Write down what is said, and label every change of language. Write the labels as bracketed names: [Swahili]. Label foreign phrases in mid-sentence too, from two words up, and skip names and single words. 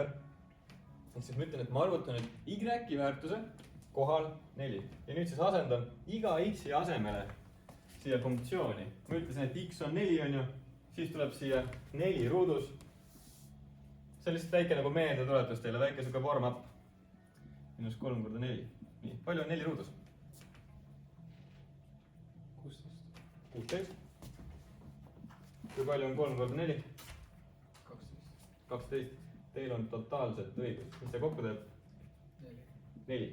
[Estonian] Ehk siis ma ütlen, et ma arvutan nüüd y-i väärtuse kohal 4 ja nüüd siis asendan iga x-i asemele siia funktsiooni. Ma ütlesin, et x on 4 on ju, siis tuleb siia 4 ruudus. See on lihtsalt väike nagu meeldetuletus teile, väike siuke warm-up. Minus 3 korda 4. Nii, palju on 4 ruudus? 16. 16. Kui palju on 3 korda 4? 12. 12. Teil on totaalselt õigus. Mis see kokku teeb? 4.